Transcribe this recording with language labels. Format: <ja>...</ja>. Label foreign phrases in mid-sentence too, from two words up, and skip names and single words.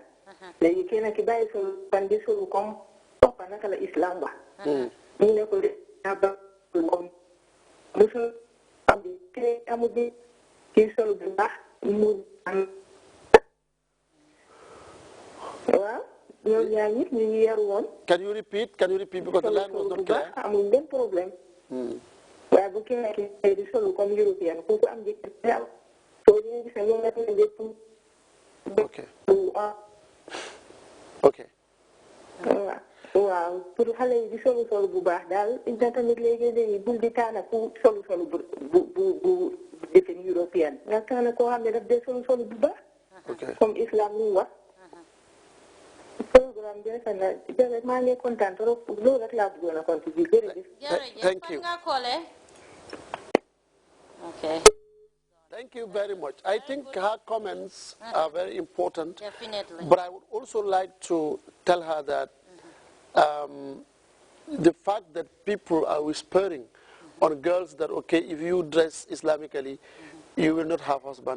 <wo>léegi kenn ki bàyyi solu fan di solu comme toppa naka la islam wax. ñu ne ko de ba comme musul am bi kii amul bi kii solu bu baax mu am. waaw ñoom ñaar ñi ñu ngi yaru woon.</wo> <en>Can you repeat because the line was not clear.</en> <wo>amul benn problème. waaye bu kenn ki di solu comme européen kooku am jëkkër soo ñëwee gis ñoom nekk na lépp. ok ok. waaw pour xale yi di solu bu baax daal ina tamit léegi bul di taana ku solu bu defin européen nga taana koo xam ne daf dee solu bu baax. comme islam lu wax. programme bi rafet na jërëjëf maa ngi kontaan trop loolu rek laa bëggoon a contribuer jërëjëf.</wo> <en>Thank you. Okay. Thank you very much. I think her comments are very important. Definitely. But I would also like to tell her that the fact that people are whispering on girls that, okay, if you dress Islamically, you will not have husband.</en>